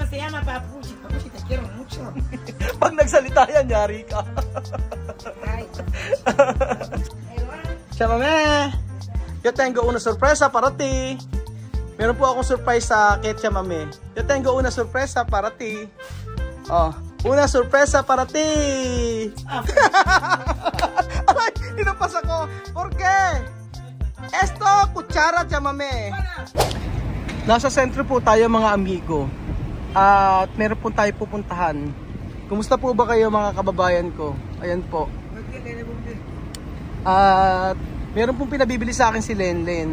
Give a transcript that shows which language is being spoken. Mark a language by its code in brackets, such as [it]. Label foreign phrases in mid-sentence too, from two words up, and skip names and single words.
[es] llama Papuchi. Papuchi, te quiero mucho. [tl] Pag nagsalita yan, yari ka. [es] Chamame, yo tengo una sorpresa para ti. [tl] Meron po akong surprise sa kay Chamame. [es] Yo tengo una sorpresa para ti. Oh, una sorpresa para ti. [tl] Ay, inapas ako. [es] ¿Por qué? Esto, [tl] kutsara, Chamame. Nasa sentro po tayo mga amigo. At meron po tayo pupuntahan. Kumusta po ba kayo mga kababayan ko? Ayan po. At meron pong pinabibili sa akin si Lenlen.